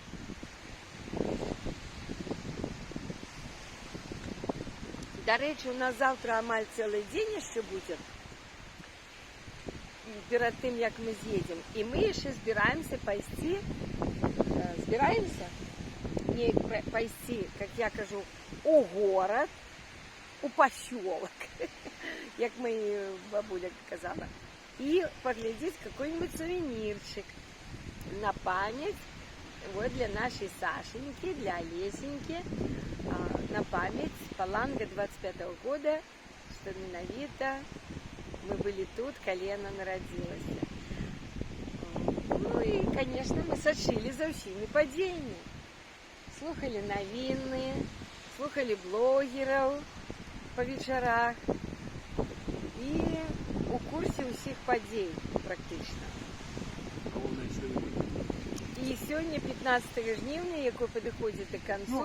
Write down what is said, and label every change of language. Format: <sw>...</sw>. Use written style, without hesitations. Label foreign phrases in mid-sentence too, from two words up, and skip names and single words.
<be>До рэчы, у нас завтра амаль цэлы дзень яшчэ будзе перад тым, як мы з'едзем. І мы яшчэ збіраемся пайсці, пайсці, как я кажу, у горад, у пасёлак, як мы бабуля казала, і паглядзець</be> <ru>какой-нибудь сувенирчик на память, вот для нашей Сашеньки, для Олесеньки, на память Паланга 25-го года,</ru> <be>что менавіта мы были тут, калі яна нарадзілася.</be> <ru>Ну и, конечно, мы сачылі за ўсімі падзеямі.</ru> <be>Слухали навіны, слухали блогераў по вечарах і у курсе ўсіх падзей практычна. І сёння 15 жніўня, якое падыходзіць да канцу.</be>